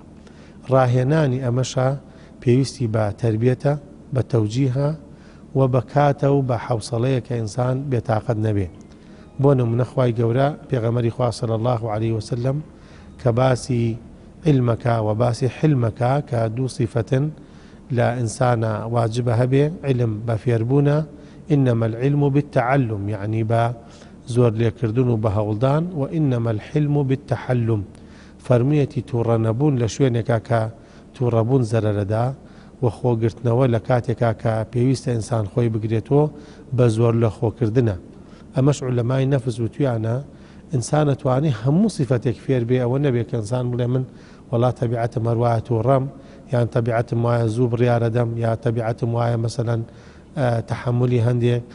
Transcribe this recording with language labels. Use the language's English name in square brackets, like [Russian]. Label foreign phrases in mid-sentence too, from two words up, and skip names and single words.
[Central Kurdish] ڕاهێنانی ئەمەشە پێویستی بە تەربیەتە بە تەوجیهە و بە کاتە و بە حوسڵەیە کە ئینسان بێتاقەت نەبێ. بۆ نمونە خوای گەورە پێغەمبەری خوا [Arabic] صلی الله علیه وسلم [Central Kurdish] کە باسی علمەکە و باسی حلمەکە کە دوو صیفەتن لە ئینسانە واجبە هەبێ علم بە فێربوونە [Arabic] إنما العلم بالتعلم [Central Kurdish] يعني با زور لێکردن و بە هەوڵدان و [Arabic] إنما الحلم بالتحلم [Central Kurdish] فەرموویەتی تووڕە نەبوون لە شوێنێکا کە تووڕەبوون زەرەرەدا و خۆگرتنەوە لە کاتێکا کە پێویستە ئینسان خۆی بگرێتەوە بە زۆر لە خۆکردنە. ئەمەش عولەمای نەفس وتویانە ئینسان ئەتوانێ هەموو صیفەتێک فێر بێ ئەوە نەبێت کە ئینسان بڵێ من وەڵا تەبیعەتم هەروایە تووڕەم یان تەبیعەتم وایە زوو بڕیارە دەم یا تەبیعەتم وایە مەسەلەن تحملی هەندێک